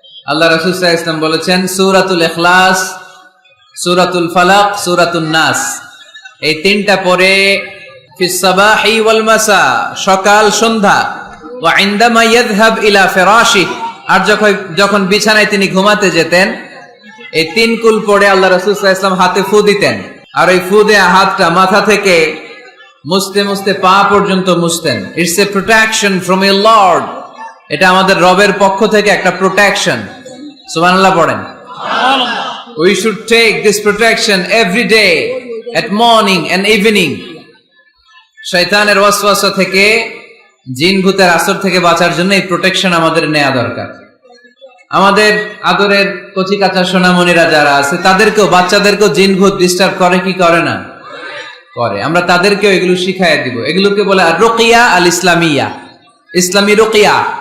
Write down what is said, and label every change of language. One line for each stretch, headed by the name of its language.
Bangla: আল্লাহ রাসূল সাল্লাল্লাহু আলাইহি ওয়াসাল্লাম বলেছেন সূরাতুল ইখলাস, সূরাতুল ফালাক, সূরাতুন নাস, এই তিনটা পড়ে
Arabic: ফিস সাবাহি ওয়াল মাসা,
Bangla: সকাল সন্ধ্যা,
Arabic: ওয়া ইনদামা ইয়াযহাব ইলা ফিরাশিহি,
Bangla: আর যখন বিছানায় তিনি ঘুমাতে যেতেন এই তিন কুল পড়ে আল্লাহ রাসূল সাল্লাল্লাহু আলাইহি ওয়াসাল্লাম হাতে ফু দিতেন। আর ওই ফু দেয়া হাতটা মাথা থেকে মুছতে মুছতে পা পর্যন্ত মুছতেন।
English: It's a protection from your lord.
Bangla: এটা আমাদের রবের পক্ষ থেকে একটা প্রোটেকশন। সুবহানাল্লাহ পড়েন।
English: We should take this protection every day at morning and evening.
Bangla: শয়তানের ওয়াসওয়াসা থেকে, জিন ভূতের আসর থেকে বাঁচার জন্য এই প্রোটেকশন আমাদের নেওয়া দরকার। আমাদের আদরের কচি কাঁচা সোনামণিরা যারা আছে তাদেরকেও, বাচ্চাদেরকেও জিন ভূত ডিস্টার্ব করে কি করে না? করে। আমরা তাদেরকেও এগুলো শিখাইয়া দিব। এগুলোকে বলে রুকিয়া আল ইসলামিয়া, ইসলামী রুকিয়া।